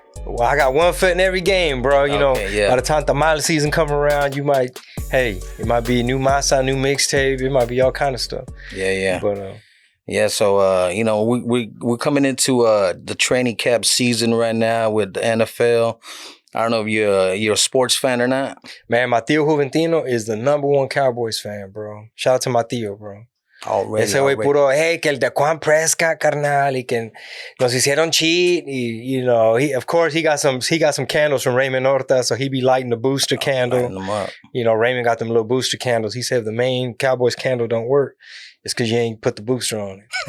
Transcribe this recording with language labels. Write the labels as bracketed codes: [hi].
[en] Well, I got one foot in every game, bro. By the time Tamale season come around, it might be new masa, new mixtape. It might be all kind of stuff. Yeah. But yeah, so we're coming into the training camp season right now with the NFL. I don't know if you're a sports fan or not. Man, my tío Juventino is the #1 Cowboys fan, bro. Shout out to my tío, bro. [es] Ese güey puro, hey, que el Daquan Prescott, carnal, y que nos hicieron cheat. [en] He got some candles from Raymond Horta, so he be lighting the booster candle. Lighting them up. Raymond got them little booster candles. He said if the main Cowboys candle don't work, it's because you ain't put the booster on